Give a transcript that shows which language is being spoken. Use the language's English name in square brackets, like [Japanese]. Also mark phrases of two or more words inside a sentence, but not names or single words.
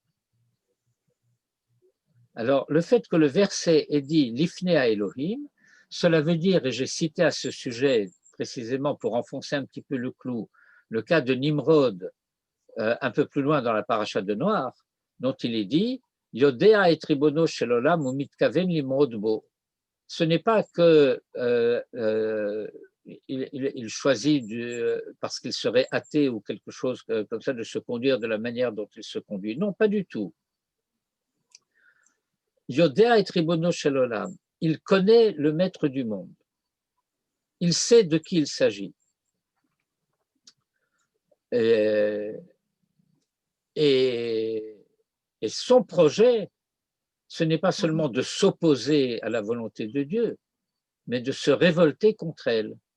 [French] Alors, le fait que le verset ait dit « [Hebrew] לפני אלוהים », [French] cela veut dire, et j'ai cité à ce sujet précisément pour enfoncer un petit peu le clou, le cas de Nimrod, un peu plus loin dans la paracha de Noach, dont il est dit « [Hebrew] יודע את ריבונו של עולם ומתכוון למרוד בו ». [French] Ce n'est pas que il choisit parce qu'il serait athée ou quelque chose comme ça de se conduire de la manière dont il se conduit. Non, pas du tout. [Hebrew] יודע את ריבונו של עולם. [French] Il connaît le maître du monde. Il sait de qui il s'agit. Et son projet, ce n'est pas seulement de s'opposer à la volonté de Dieu, mais de se révolter contre elle.